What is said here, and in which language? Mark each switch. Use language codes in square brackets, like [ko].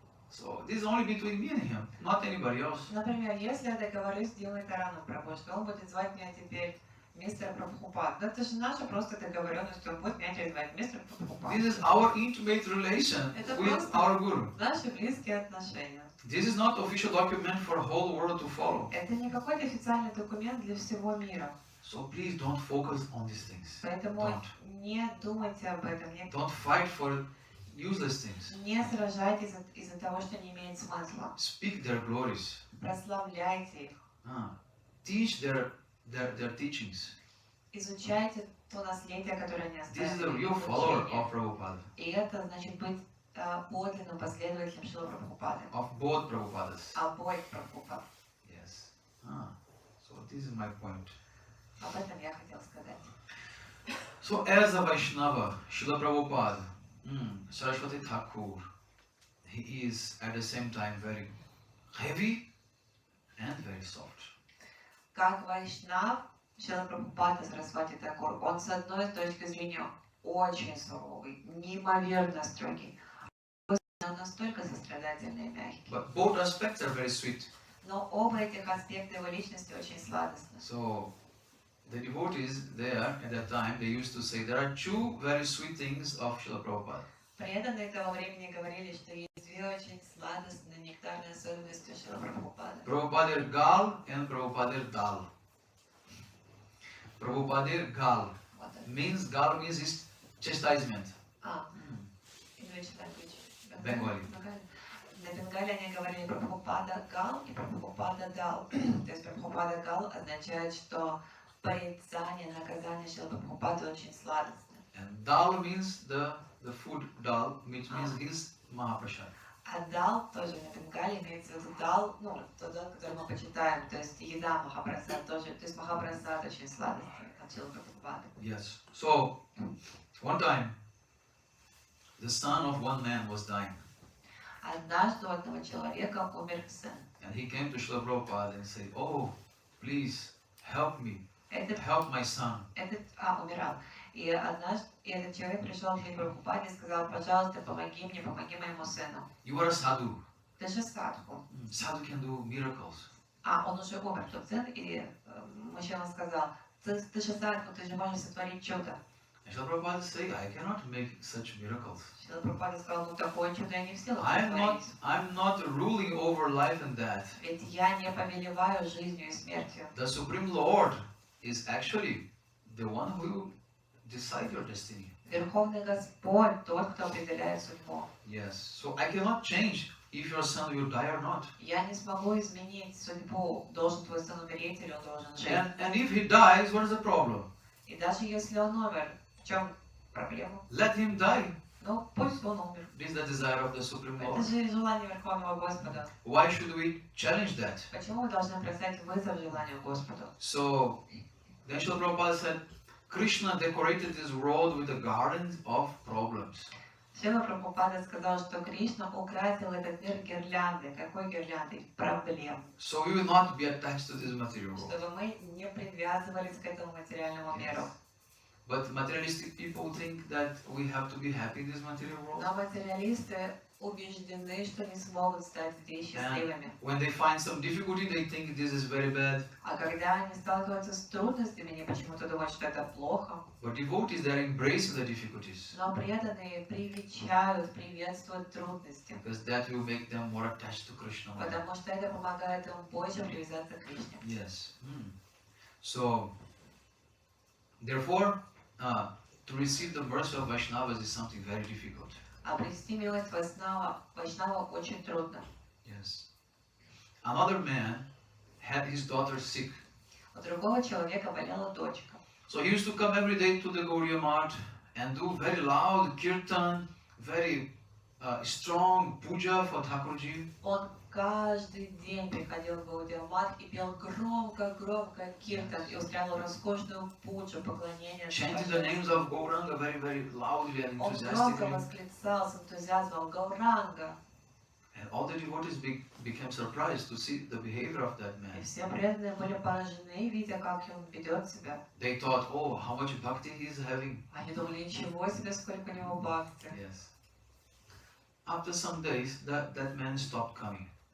[en] So this is only between me and him, not anybody else. [ru] Например, если я договорюсь с Дилой Тараном Прабhu, что он будет звать меня теперь мистер Прабхупад, это же наша просто договоренность, что он будет меня теперь звать мистер Прабхупад. [en] This is our intimate relation with our Guru. [ru] Наши близкие отношения. [en] This is not official document for the whole world to follow. [ru] Это не какой-то официальный документ для всего мира. [en] So please don't focus on these things. [ru] Поэтому [en] Don't. [ru] не думайте об этом, [en] Don't fight for useless things. [ru] не сражайтесь из-за того, что не имеет смысла. [en] Speak their glories. [ru] Прославляйте их. [en] Teach their teachings. [ru] Изучайте то наследие, которое они [en] This is the [ru] оставили. [en] real follower [ru] Учение. [en] of Prabhupada, [ru] И это значит быть подлинным последователем Шрила Прабхупады. [en] of both Prabhupadas. [ru] Обоих Прабхупад. [en] Yes. So this is my point. [ru] Об этом я хотела сказать. [en] So as a Vaishnava, Srila Prabhupada, Saraswati Thakur, he is at the same time very heavy and very soft. [ru] Как Вайшнав, Шрила Прабхупада Сарасвати Тхакур, он с одной точки зрения очень суровый, неимоверно строгий, но настолько сострадательный и мягкий. [en] But both aspects are very sweet. [ru] Но оба этих аспекта его личности очень сладостны. [en] So the devotees there at that time, they used to say there are two very sweet things of Srila Prabhupada. [ru] Преданные того времени говорили, что есть две очень сладостные нектарные особенности Шрила Прабхупады. [en] Prabhupada Gal and Prabhupada Dal. Prabhupada Gal [ru] Вот это. [en] means Gal means is chastisement. English language. Bengali. [ru] На Бенгале они говорили Прабхупада Гал и Прабхупада Дал. То есть Прабхупада Гал означает, что порицание, наказание Шрила Прабхупады очень сладостно. [en] And Dal means the food Dal, which means his Mahaprasad. [ru] А Дал тоже на Бенгале имеется в виду Дал, ну, тот Дал, который мы почитаем, то есть еда Махапрасад тоже, то есть Махапрасад очень сладостный от Шрила Прабхупады. [en] Yes. So one time the son of one man was dying. [ru] Однажды у одного человека умер сын. [en] And he came to Srila Prabhupada and said, "Oh, please help me, [ru] Этот [en] help my son." [ru] умирал. И однажды этот человек пришел к Шриле Прабхупаде и сказал: пожалуйста, помоги мне, помоги моему сыну. [en] You are a sadhu. [ru] Ты же садху. [en] Sadhu can do miracles. [ru] Он уже умер, тот сын, и мужчина сказал: ты же садху, ты же можешь сотворить чудо. [en] And Srila Prabhupada said, "I cannot make such miracles. [ru] Шрила Прабхупада сказал: ну такое чудо я не в силах сотворить. [en] I'm not ruling over life and death. [ru] Ведь я не повелеваю жизнью и смертью. [en] The Supreme Lord is actually the one who will decide your destiny." [ru] Верховный Господь тот, кто определяет судьбу. [en] Yes. So I cannot change if your son will die or not. [ru] Я не смогу изменить судьбу, должен твой сын умереть или он должен жить. [en] And if he dies, what is the problem? [ru] И даже если он умер, в чем проблема? [en] Let him die. [ru] Ну, пусть он умер. [en] This is the desire of the Supreme [ru] Это [en] Lord. [ru] же желание Верховного Господа. [en] Why should we challenge that? [ru] Почему мы должны бросать вызов желанию Господу? [en] So, then Srila Prabhupada said, Krishna decorated this world with a garden of problems. [ru] Шрила Прабхупада сказал, что Кришна украсил этот мир гирляндой. Какой гирляндой? Проблем. [en] So we will not be attached to this material world. [ru] Чтобы мы не привязывались к этому материальному миру. [en] But materialistic people think that we have to be happy in this material world. [ru] Но материалисты убеждены, что не смогут стать здесь счастливыми. [en] When they find some difficulty, they think this is very bad. [ru] А когда они сталкиваются с трудностями, они почему-то думают, что это плохо. [en] But devotees, they are embracing the difficulties. [ru] Но преданные привечают, приветствуют трудности. [en] Because that will make them more attached to Krishna. [ru] Потому что это помогает им больше привязаться к Кришне. [en] Yes. So, therefore, to receive the mercy of Vaishnavas is something very difficult. [ru] Обрести милость Вайшнава очень трудно. [en] Yes. Another man had his daughter sick. [ru] У другого человека болела дочка. [en] So he used to come every day to the Gauriya Math and do very loud kirtan, very strong puja for Thakurji. [ru] Он каждый день приходил в Гаудия-мат и пел громко киртан и устраивал роскошную пуджу, поклонение. [en] Chanting the names of Gauranga very, very loudly and [ru] Он громко [en] enthusiastically. [ru] восклицал с энтузиазмом Гауранга. [en] And all the devotees became surprised to see the behavior of that [ru] И [en] man. [ru] все преданные были поражены, видя, как он ведет себя. [en] They thought, oh, how much bhakti he is having. [ru] Они думали, ничего себе, сколько у него бхакти. [en] Yes. After some days, that man stopped coming.